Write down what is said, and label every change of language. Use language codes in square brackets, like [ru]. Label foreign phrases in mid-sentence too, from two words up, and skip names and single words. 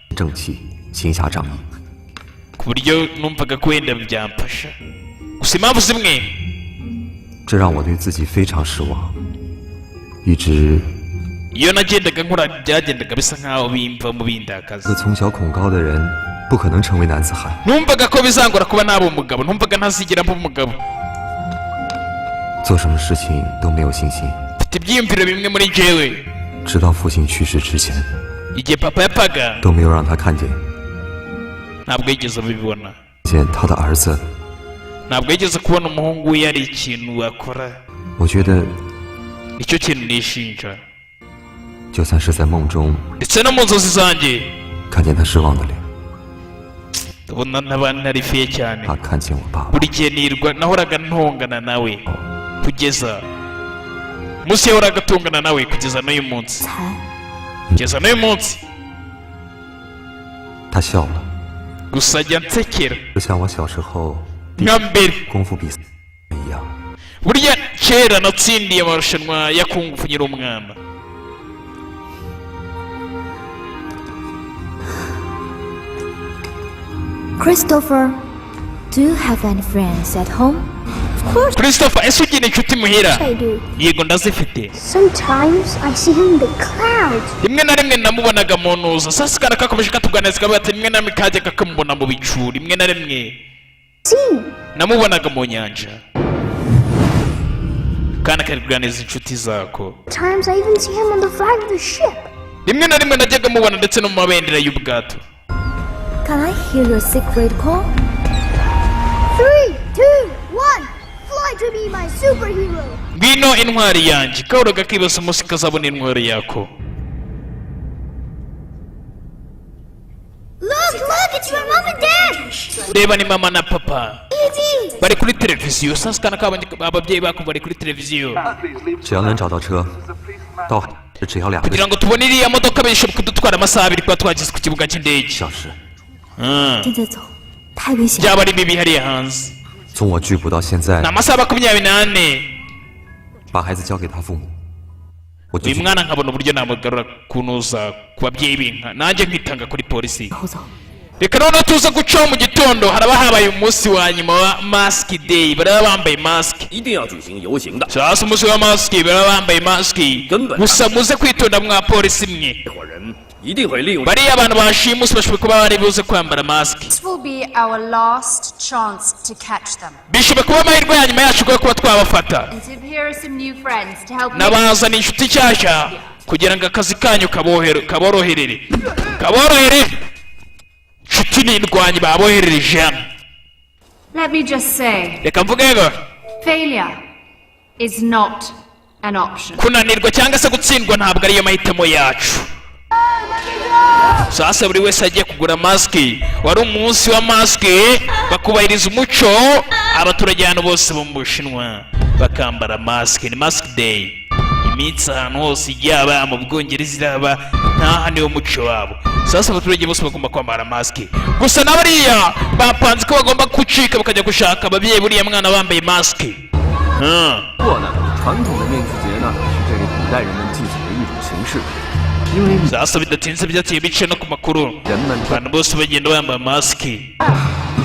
[rw] ku buryo numvaga ko wenda byamfasha gusa impamvu zimwe iyo nagendaga nkora byagendaga bisa nkaho bimva mu bindakaza numvaga ko bizangora kuba naba umugabo numvaga ntazigera mba umugabo [zh] 做什么事情都没有信心， [rw] mfite ibyiyumviro bimwe muri jewe [zh] 直到父亲去世之前 [rw] igihe papa yapfaga [zh] 都没有让他看见 [rw] ntabwo yigeze abibona [zh] 见他的儿子。 [rw] ntabwo yigeze kubona umuhungu we yari ikintu akora [zh] 我觉得 [rw] nicyo kintu nishinja [zh] 就算是在梦中 [rw] ndetse no mu nzozi zanjye [zh] 看见他失望的脸， [rw] ndabona ntaba narifiye cyane [zh] 他看见我爸爸， [rw] buri gihe nirwa nahoraga ntongana nawe kugeza umunsi yahoraga atongana nawe kugeza n'uyu munsi kugeza n'uyu munsi [zh] 他笑了， [rw] gusa ajya nsekera [zh] 就像我小时候 [rw] nka mbere [zh] 功夫比赛一样。 [rw] burya kera natsindiye amarushanwa ya kungufu nkiri umwana [en] Christopher, do you have any friends at home? Of course [rw] Christopher ese ugira inshuti muhira [en] I do. [rw] yego ndazifite [en] Sometimes I see him in the clouds. [rw] rimwe na rimwe namubonaga mu ntuza sasa kana kakomeje katuganiriza kavuga ati rimwe na rimwe kajyaga kamubona mu bicu rimwe na rimwe namubonaga mu nyanja kana kari kuganiriza inshuti zako [en] Times I even see him on the flag of the ship. [rw] rimwe na rimwe najyaga mubona ndetse no mu mabendera y'ubwato [en] Can I hear your secret call? 3, 2, 1. Fly to be my superhero. [rw] ngwino intwari yanjye kahoraga kibaza umunsi kazabona intwari yako [en] Look, it's your mom and dad. [rw] reba ni mama na papa [en] Easy. [rw] bari kuri televiziyo sasa kana ababyeyi bako bari kuri televiziyo [zh] 只要能找到车，到只要2个 [rw] kugira ngo tubone iriya modoka bishoboka kudutwara amasaha abiri kuba twageze ku kibuga cy'indege [zh] 小时。现在走，太危险了。 [rw] byaba ari bibi hariya hanze [zh] 从我拒捕到现在 [rw] ni，amasaha 24 [zh] 把孩子交给他父母，我就 [rw] uyu mwana nkabona uburyo namugarura kunuza ku babyeyi b'inka nanjye nkitanga kuri polisi [zh] 后走。 [rw] reka noneho tuze gucaho mu gitondo haraba habaye umunsi wa nyuma wa [en] mask day [rw] baraba bambaye mask [zh] 一定要举行游行的。 [rw] sasa umunsi wa mask baraba bambaye mask gusa muze kwitonda mwa polisi mwe [zh] 这伙人一定会利用 [rw] bariya abantu bashimuswe bashobora kuba bari buze kwambara mask [en] This will be our last chance to catch them. [rw] bishobora kuba amahirwe ya nyuma yacu yo kuba twabafata [en] And so here are some new friends to help [rw] nabazana inshuti nshyashya kugira ngo akazi kanyu kaboroherere inshuti n'indwanyi baboherereje hano [en] Let me just say, [rw] reka mvuge ngo [en] failure is not an option. [rw] kunanirwa cyangwa se gutsindwa ntabwo ariyo mahitamo yacu sasa buri wese agiye kugura masike wari umunsi wa masike bakubahiriza umuco abaturage hano bose bo mu bushinwa bakambara masike ni masike day iminsi ahantu hose yaba mu bwongereza iraba ntaha niwo muco wabo sasa abaturage bose bagomba kwambara masike gusa n'abariya bapanze ko bagomba gucika bakajya gushaka ababyeyi buriya mwana bambaye masike [zh] 不过呢，传统的面具节呢是这个古代人们祭祖的一种形式，因为 [rw] sasa bidatinze byateye bice no ku makuru abantu bose bagenda bambaye masike